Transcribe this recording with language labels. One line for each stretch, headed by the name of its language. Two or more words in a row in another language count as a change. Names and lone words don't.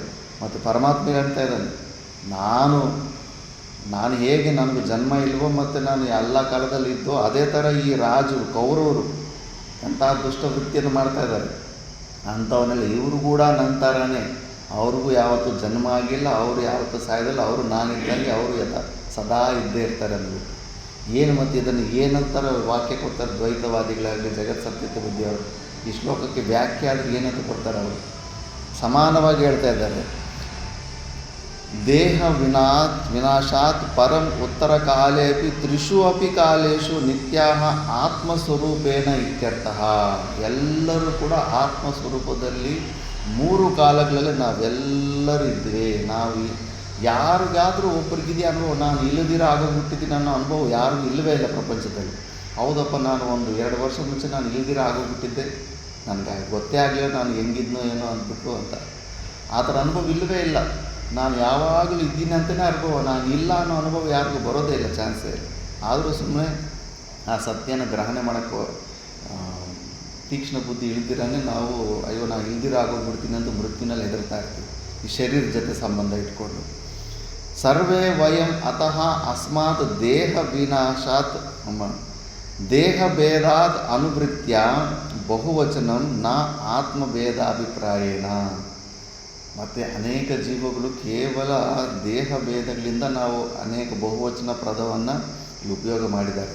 Kannada: ಮತ್ತು ಪರಮಾತ್ಮ ಹೇಳ್ತಾ ಇದ್ದಾನೆ, ನಾನು ಹೇಗೆ ನನಗೆ ಜನ್ಮ ಇಲ್ವೋ ಮತ್ತು ನಾನು ಎಲ್ಲ ಕಾಲದಲ್ಲಿ ಇದ್ದೋ ಅದೇ ಥರ ಈ ರಾಜರು ಕೌರವರು ಎಂಥ ದುಷ್ಟವೃತ್ತಿಯನ್ನು ಮಾಡ್ತಾ ಇದ್ದಾರೆ ಅಂಥವನ್ನೆಲ್ಲ ಇವರು ಕೂಡ ನನ್ನ ಥರನೇ, ಅವ್ರಿಗೂ ಯಾವತ್ತೂ ಜನ್ಮ ಆಗಿಲ್ಲ, ಅವರು ಯಾವತ್ತೂ ಸಾಯೋದಿಲ್ಲ, ಅವರು ನಾನಿದ್ದಂಗೆ ಅವರು ಸದಾ ಇದ್ದೇ ಇರ್ತಾರೆ ಅಂದ್ಬಿಟ್ಟು. ಏನು ಮತ್ತು ಇದನ್ನು ಏನಂತಾರೆ ವಾಕ್ಯ ಕೊಡ್ತಾರೆ ದ್ವೈತವಾದಿಗಳಾಗಲಿ ಜಗತ್ ಸತ್ಯತೆ ಬುದ್ಧಿಯವರು. ಈ ಶ್ಲೋಕಕ್ಕೆ ವ್ಯಾಖ್ಯೆ ಆದರೆ ಏನಂತ ಕೊಡ್ತಾರೆ ಅವರು? ಸಮಾನವಾಗಿ ಹೇಳ್ತಾ ಇದ್ದಾರೆ.
Sanskrit: देह विनाशात् परं उत्तरकाले अपि त्रिषु अपि कालेशु नित्याह आत्मस्वरूपेण इत्यर्थः.
Kannada: ಎಲ್ಲರೂ ಕೂಡ ಆತ್ಮಸ್ವರೂಪದಲ್ಲಿ 3 ಕಾಲಗಳಲ್ಲಿ ನಾವೆಲ್ಲರೂ ಇದ್ವಿ. ನಾವು ಯಾರಿಗಾದರೂ ಒಬ್ಬರಿಗಿದೆಯಾ ಅನುಭವ, ನಾನು ಇಲ್ಲದಿರ ಆಗೋಗ್ಬಿಟ್ಟಿದ್ದೀನಿ ಅನ್ನೋ ಅನುಭವ ಯಾರಿಗೂ ಇಲ್ಲವೇ ಇಲ್ಲ ಪ್ರಪಂಚದಲ್ಲಿ. ಹೌದಪ್ಪ, ನಾನು 1-2 ವರ್ಷ ಮುಂಚೆ ನಾನು ಇಲ್ಲದಿರ ಆಗೋಗ್ಬಿಟ್ಟಿದ್ದೆ, ನನಗೆ ಗೊತ್ತೇ ಆಗಲಿಲ್ಲ ನಾನು ಹೆಂಗಿದ್ನೋ ಏನೋ ಅಂದ್ಬಿಟ್ಟು ಅಂತ. ಆ ಥರ ಅನುಭವ ಇಲ್ಲವೇ ಇಲ್ಲ. ನಾನು ಯಾವಾಗಲೂ ಇದ್ದೀನಿ ಅಂತಲೇ ಅನುಭವ, ನಾನು ಇಲ್ಲ ಅನ್ನೋ ಅನುಭವ ಯಾರಿಗೂ ಬರೋದೇ ಇಲ್ಲ, ಚಾನ್ಸೇ ಇಲ್ಲ. ಆದರೂ ಸುಮ್ಮನೆ ಆ ಸತ್ಯನ ಗ್ರಹಣೆ ಮಾಡೋಕ್ಕೆ ತೀಕ್ಷ್ಣ ಬುದ್ಧಿ ಇಳ್ದಿರೇ ನಾವು ಅಯ್ಯೋ ನಾನು ಇಲ್ದಿರ ಆಗೋಗ್ಬಿಡ್ತೀನಿ ಅಂತ ಮೃತ್ಯುನಲ್ಲಿ ಹೆದರ್ತಾ ಇರ್ತೀವಿ, ಈ ಶರೀರ ಜೊತೆ ಸಂಬಂಧ ಇಟ್ಕೊಂಡು.
Sanskrit: सर्वे वयं अतः अस्मात् देह विनाशात् देह भेदाद् अनुवृत्य बहुवचनं न आत्मभेदाभिप्रायेण.
Kannada: ಮತ್ತು ಅನೇಕ ಜೀವಗಳು ಕೇವಲ ದೇಹ ಭೇದಗಳಿಂದ ನಾವು ಅನೇಕ ಬಹುವಚನ ಪದವನ್ನು ಇಲ್ಲಿ ಉಪಯೋಗ ಮಾಡಿದ್ದಾರೆ.